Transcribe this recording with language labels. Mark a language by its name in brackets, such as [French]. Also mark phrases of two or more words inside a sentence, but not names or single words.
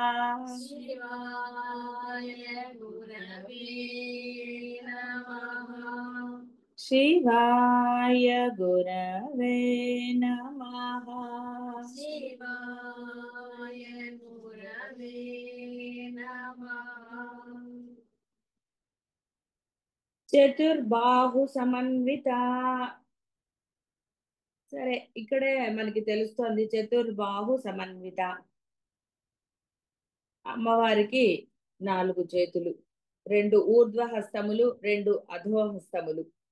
[Sanskrit] शिवाय गुरवे नमः। शिवाय गुरवे नमः। शिवाय गुरवे नमः। చతుర్బాహు సమన్విత. [Telugu] సరే, ఇక్కడే మనకి తెలుస్తోంది [Sanskrit] చతుర్బాహు సమన్విత. [Telugu] అమ్మవారికి 4 చేతులు, 2 ఊర్ధ్వహస్తములు, 2 అధోహస్తములు.